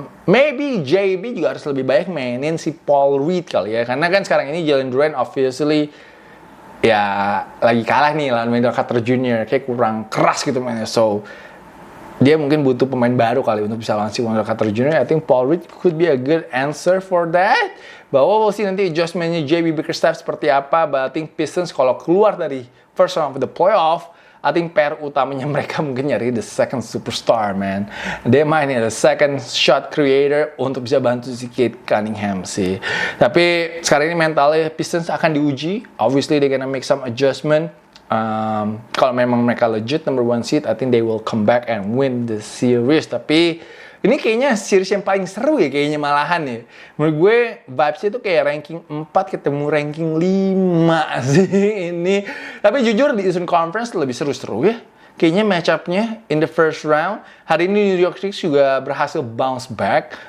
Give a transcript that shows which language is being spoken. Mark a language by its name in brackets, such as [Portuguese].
[Indonesian] Maybe JB juga harus lebih baik mainin si Paul Reed kali ya. Karena kan sekarang ini Jalen Duren obviously ya lagi kalah nih lawan Wendell Carter Jr. Kayak kurang keras gitu mainnya. So, dia mungkin butuh pemain baru kali untuk bisa lawan si Wendell Carter Jr. [English] I think Paul Reed could be a good answer for that. [Indonesian] Bahwa [English] we'll see [Indonesian] nanti adjustment-nya JB Bickerstaff seperti apa. [English] But I think [Indonesian] Pistons kalau keluar dari [English] first round of the playoff, I think [Indonesian] PR utamanya mereka mungkin nyari [English] the second superstar, man. [Indonesian] Dia mainin [English] the second shot creator [Indonesian] untuk bisa bantu si Kate Cunningham sih. Tapi sekarang ini mentalnya Pistons akan diuji. [English] Obviously they gonna make some adjustment. [Indonesian] Kalau memang mereka legit number 1 seed, [English] I think they will come back and win the series. [Indonesian] Tapi ini kayaknya series yang paling seru ya kayaknya malahan ya. Menurut gue vibes-nya tuh kayak ranking 4 ketemu ranking 5 sih ini. Tapi jujur di Eastern Conference lebih seru-seru ya. kayaknya match-up-nya [English] in the first round. [Indonesian] Hari ini New York Knicks juga berhasil [English] bounce back.